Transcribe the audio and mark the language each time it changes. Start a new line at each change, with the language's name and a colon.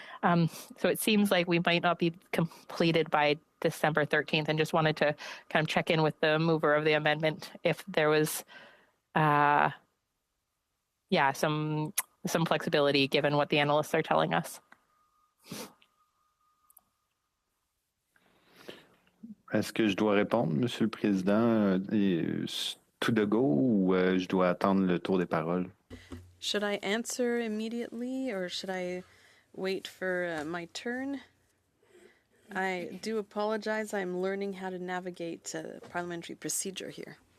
English: So it seems like we might not be completed by December 13th, and just wanted to kind of check in with the mover of the amendment if there was some flexibility given what the analysts are telling us.
French: Est-ce que je dois répondre, Monsieur le Président, tout de go, ou je dois attendre le tour des paroles?
English: Should I answer immediately or should I wait for my turn? I do apologize. I'm learning how to navigate parliamentary procedure here.